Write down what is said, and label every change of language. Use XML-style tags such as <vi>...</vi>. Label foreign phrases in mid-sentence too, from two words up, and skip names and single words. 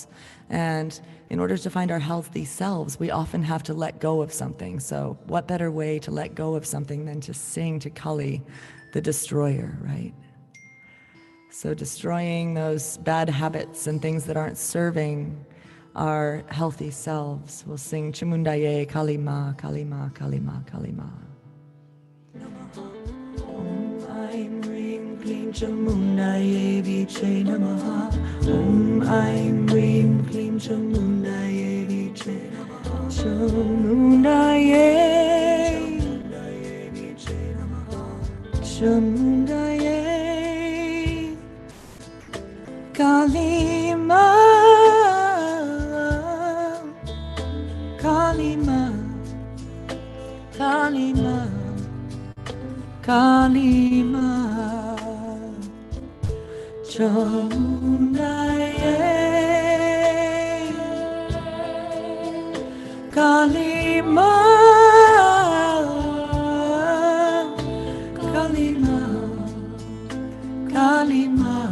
<en>And in order to find our healthy selves, we often have to let go of something. So what better way to let go of something than to sing to Kali, the destroyer, right? So destroying those bad habits and things that aren't serving our healthy selves. We'll sing Chamundaye, Kalima, Kalima, Kalima, Kalima.</en> <sa>Om Aim Rim Klim Chamundaye Viche Namaha. Om Aim Rim Klim Chamundaye Viche Namaha. Chamundaye Chamundaye Kalima, Kalima, Kalima, Kalima, Chamundaye, Kalima, Kalima, Kalima.</sa>